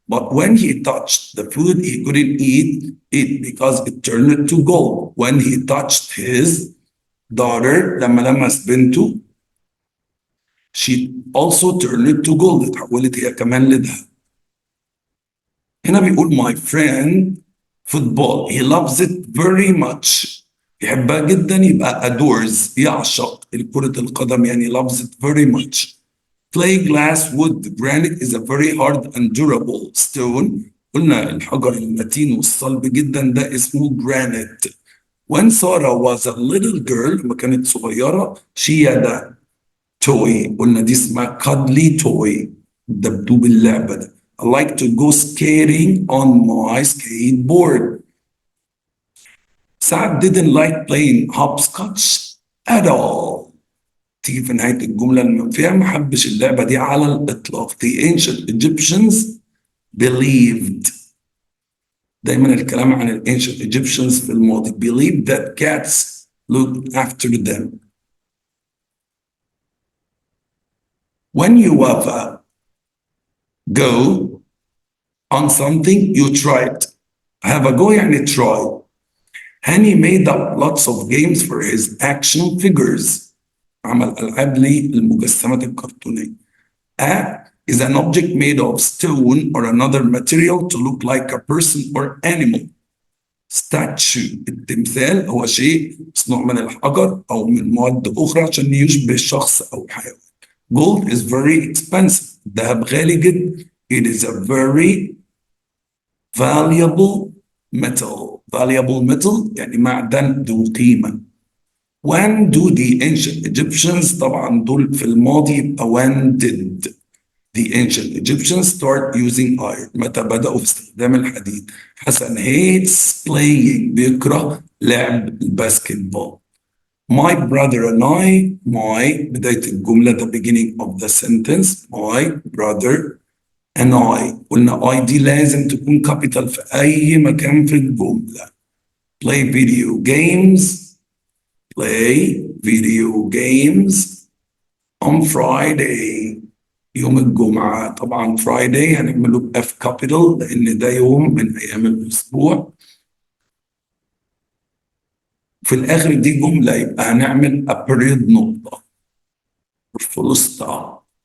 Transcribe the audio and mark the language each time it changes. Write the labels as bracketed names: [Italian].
[English] But when he touched the food, he couldn't eat it because it turned it to gold. When he touched his daughter, [Arabic] لما لمس بنته, [English] she also turned it to gold. [Arabic] اتحولت هي كمان لذهب. هنا بيقول [English] my friend football. He loves it very much. [Arabic] يحبها جدا يبقى adores. يعشق كرة القدم يعني [English] loves it very much. Clay, glass, wood. Granite is a very hard and durable stone. [Arabic] قلنا الحجر المتين والصلب جدا ده اسمه granite. [English] When Sarah was a little girl, لما كانت صغيرة, she had a toy. [Arabic] قلنا دي اسمها cuddly toy. دبدوب اللعبة ده. [English] I like to go skating on my skateboard. Saad didn't like playing hopscotch at all. [Arabic] تيجي في نهاية الجملة المنفية ما حبش اللعبة دي على الإطلاق. [English] The ancient Egyptians believed. [Arabic] دايما الكلام عن ال ancient Egyptians في الماضي. [English] Believed that cats looked after them. When you have a go on something, you try it. Have a go يعني try. Hani made up lots of games for his action figures. [Arabic] عمل ألعاب للمجسمات الكرتونية. [English] A is an object made of stone or another material to look like a person or animal. Statue. [Arabic] التمثال هو شيء مصنوع من الحجر أو من مواد أخرى عشان يشبه شخص أو حيوان. [English] Gold is very expensive. [Arabic] الذهب غالي جدا. [English] It is a very valuable metal. Valuable metal [Arabic] يعني معدن ذو قيمة. [English] When do the ancient Egyptians, [Arabic] طبعا دول في الماضي يبقى [English] when did the ancient Egyptians start using iron. [Arabic] متى بدأوا في استخدام الحديد. [English] حسن hates playing. [Arabic] بيكره لعب الباسكت بول. [English] My brother and I. My [Arabic] بداية الجملة [English] the beginning of the sentence. My brother and I. [Arabic] قلنا I دي لازم تكون capital في أي مكان في الجملة. [English] Play video games. Play video games on Friday. [Arabic] يوم الجمعة. طبعا Friday هنعمله ب F capital لأن ده يوم من أيام الأسبوع. في الآخر دي جملة يبقى هنعمل a period نقطة. [English] full stop.